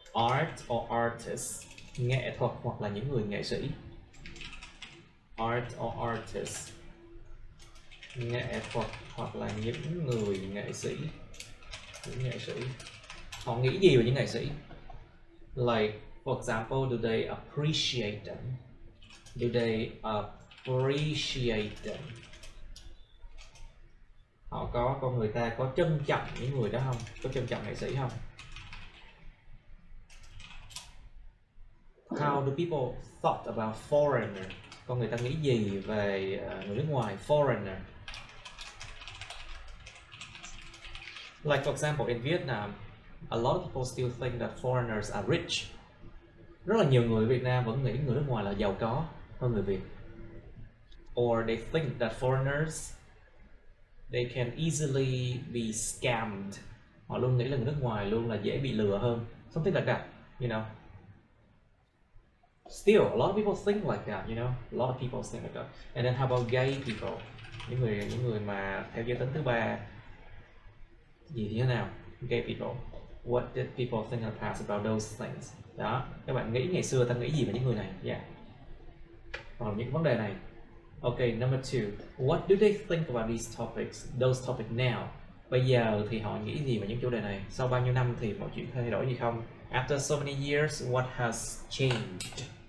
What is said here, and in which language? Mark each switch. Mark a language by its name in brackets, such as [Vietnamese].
[English] Art or artist, [Vietnamese] nghệ thuật hoặc là những người nghệ sĩ. [English] Art or artist, [Vietnamese] nghệ thuật hoặc là những người nghệ sĩ. Những nghệ sĩ họ nghĩ gì về những nghệ sĩ? [English] Like for example, do they appreciate them? Do they appreciate them? [Vietnamese] Con người ta có trân trọng những người đó không? Có trân trọng nghệ sĩ không? [English] How do people thought about foreigner? [Vietnamese] Con người ta nghĩ gì về người nước ngoài? [English] Foreigner. Like for example, in Vietnam, a lot of people still think that foreigners are rich. [Vietnamese] Rất là nhiều người Việt Nam vẫn nghĩ người nước ngoài là giàu có hơn người Việt. [English] Or they think that foreigners, they can easily be scammed. [Vietnamese] Họ luôn nghĩ là người nước ngoài luôn là dễ bị lừa hơn. [English] Something like that, you know. Still, a lot of people think like that, you know. A lot of people think like that. And then how about gay people? [Vietnamese] Những người mà theo giới tính thứ ba gì thế nào? [English] Gay people. What did people think in the past about those things? [Vietnamese] Đó, các bạn nghĩ ngày xưa ta nghĩ gì về những người này? Yeah. Còn những vấn đề này. [English] Okay, number 2. What do they think about these topics? Those topics now. [Vietnamese] Bây giờ thì họ nghĩ gì về những chủ đề này? Sau bao nhiêu năm thì mọi chuyện thay đổi gì không? [English] After so many years, what has changed?